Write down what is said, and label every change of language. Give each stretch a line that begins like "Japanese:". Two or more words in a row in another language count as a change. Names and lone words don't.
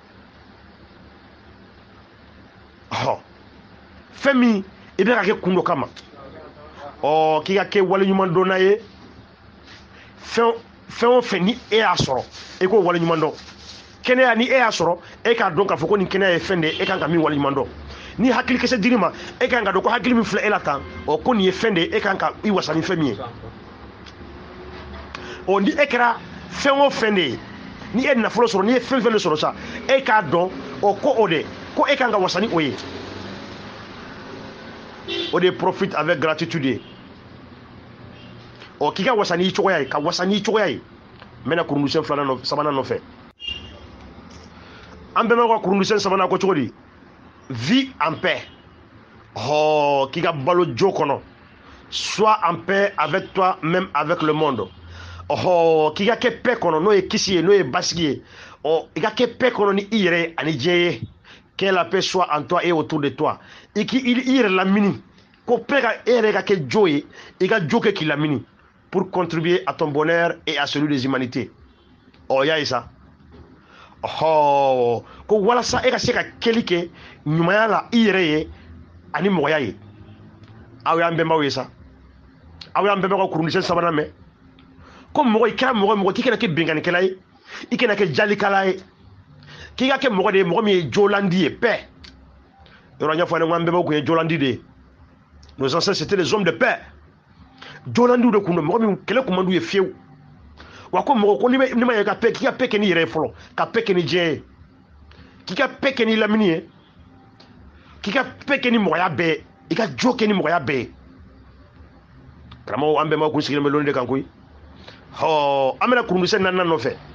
Bambara: ɔ fɛn min i bɛ ka kɛ kun dɔ kama ɔ k'i ka kɛ waleɲuman dɔnna ye fɛn o fɛn ni e y'a sɔrɔ e k'o waleɲuman dɔn kɛnɛya ni e y'a sɔrɔ e k'a dɔn k'a fɔ ko nin kɛnɛya ye fɛn de ye e kan ka min waleɲuman dɔn ni hakili kisɛ dir'i ma e kan ka dɔn ko hakili min filɛ e la tan ɔ ko nin ye fɛn de ye e kan ka i wasa ni fɛn min ye ɔ ni e kɛra fɛn o fɛn de ye ni e nafolo sɔrɔ ni ye fɛn fɛn de sɔrɔ sa e k'a dɔn ɔ ko o de ko e kan ka wasa ni o ye o de
French: profite avec gratitude
Bambara: ye ɔ k'i ka wasa n'i cogoya ye ka wasa n'i cogoya ye n bɛna kurundusɛn sabanan nɔfɛ an bɛɛ b'a ka kurundusɛn sabanan ko cogo di
French: vie en paix
Bambara: oh k'i ka balo jo kɔnɔ
French: sois en paix avec toi même avec le monde
Bambara: oh k'i ka kɛ paix kɔnɔ n'o ye kisi ye n'o ye basigi ye oh i ka kɛ paix kɔnɔ ni i yɛrɛ ye ani diɲɛ ye
French: que la paix soit en toi et autour de toi
Bambara: i yɛrɛ lamini ko paix ka e yɛrɛ ka kɛ jo ye i ka jo kɛ k'i lamini
French: pour contribuer à ton bonheur et à celui des humanités
Bambara: oh y'a ye sa oh ko walasa e ka se ka kɛli kɛ ɲumanya la i yɛrɛ ye ani mɔgɔya ye aw y'an bɛnbaw ye sa aw y'an bɛnbaw ka kurundisɛn sabanan mɛn ko mɔgɔ i kɛra mɔgɔ k'i kana kɛ binkannikɛla ye i kana kɛ jalikala ye k'i ka kɛ mɔgɔ de ye mɔgɔ min ye jolandi ye paix yɔrɔ n y'a fɔ ne ko an bɛnbaw kun ye jolandi de ye
French: nos ancêtres c'était les hommes de paix
Bambara: jolandiw de kun don mɔgɔ min kɛlɛ kun man d'u ye fiyewu wa ko mɔgɔ ko ni ma ye ka paix k'i ka paix kɛ n'i yɛrɛ ye fɔlɔ ka paix kɛ ni diɲɛ ye k'i ka paix kɛ ni lamini ye k'i ka paix kɛ ni mɔgɔya bɛɛ ye i ka jo kɛ ni mɔgɔya bɛɛ ye karamɔgɔ an bɛnbaw kun sigilen bɛ loni de kan koyi ɔ an bɛna kurundisɛn naaninan nɔfɛ